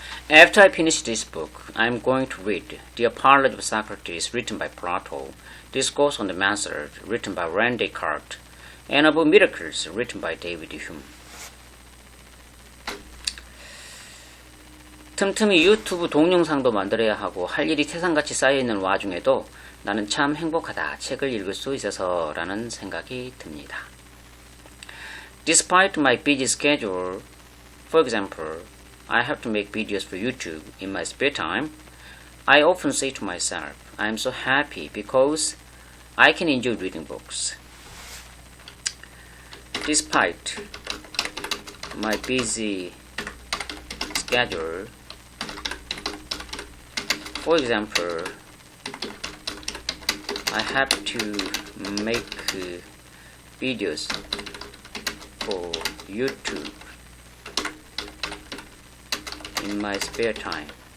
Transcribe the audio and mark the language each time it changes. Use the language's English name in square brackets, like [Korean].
[English] After I finish this book, I'm going to read The Apology of Socrates, written by Plato, Discourse on the Method, written by René Descartes, and Of Miracles, written by David Hume. [Korean] 틈틈이 유튜브 동영상도 만들어야 하고 할 일이 태산같이 쌓여있는 와중에도 나는 참 행복하다. 책을 읽을 수 있어서 라는 생각이 듭니다. [English] Despite my busy schedule, for example, I have to make videos for YouTube in my spare time, I often say to myself, I'm so happy because I can enjoy reading books. Despite my busy schedule, for example, I have to make videos for YouTube in my spare time.